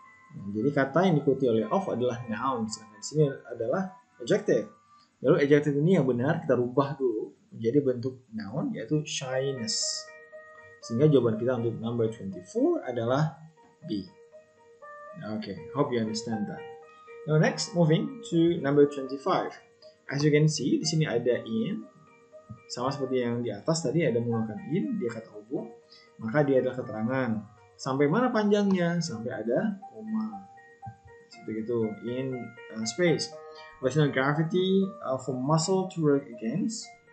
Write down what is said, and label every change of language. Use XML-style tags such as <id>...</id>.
<id>Jadi kata yang diikuti oleh of adalah noun, sedangkan di sini adalah adjective. Lalu adjective ini yang benar kita rubah dulu menjadi bentuk noun, yaitu shyness. Sehingga jawaban kita untuk number 24 adalah B.</id> <en>Okay, hope you understand that. Now next, moving to number 25. As you can see,</en> <id>di sini ada in. Sama seperti yang di atas tadi ada menggunakan in, dia kata hubung. Maka dia adalah keterangan. Sampai mana panjangnya? Sampai ada koma. Seperti itu,</id> <en>in space. With no gravity for muscle to work against.</en>